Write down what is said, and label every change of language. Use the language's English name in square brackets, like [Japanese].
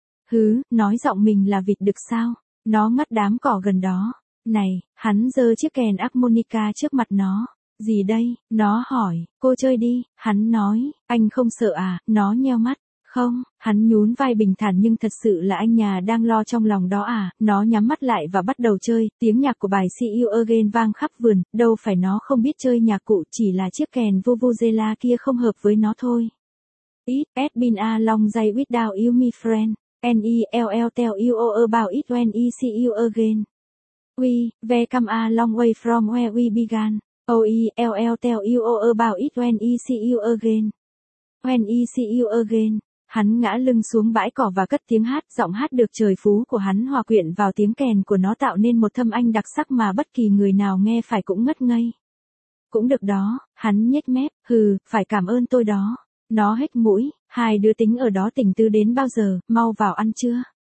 [Vietnamese] Hứ, nói giọng mình là vịt đực sao, nó ngắt đám cỏ gần đó, này, hắn giơ chiếc kèn harmonica trước mặt nó, gì đây, nó hỏi, cô chơi đi, hắn nói, anh không sợ à, nó nheo mắt. Không, hắn nhún vai bình thản nhưng thật sự là anh nhà đang lo trong lòng đó à, nó nhắm mắt lại và bắt đầu chơi, tiếng nhạc của bài See You Again vang khắp vườn, đâu phải nó không biết chơi nhạc cụ, chỉ là chiếc kèn vuvuzela kia không hợp với nó thôi. [English] It has been a long day without you my friend, and I'll tell you all about it when I see you again. We've come a long way from where we began, I'll tell you all about it when I see you again. When I see you again. [Vietnamese] Hắn ngã lưng xuống bãi cỏ và cất tiếng hát, giọng hát được trời phú của hắn hòa quyện vào tiếng kèn của nó tạo nên một thâm anh đặc sắc mà bất kỳ người nào nghe phải cũng ngất ngây. Cũng được đó, hắn nhếch mép, hừ, phải cảm ơn tôi đó. Nó hết mũi, hai đứa tính ở đó tỉnh tư đến bao giờ, mau vào ăn trưa.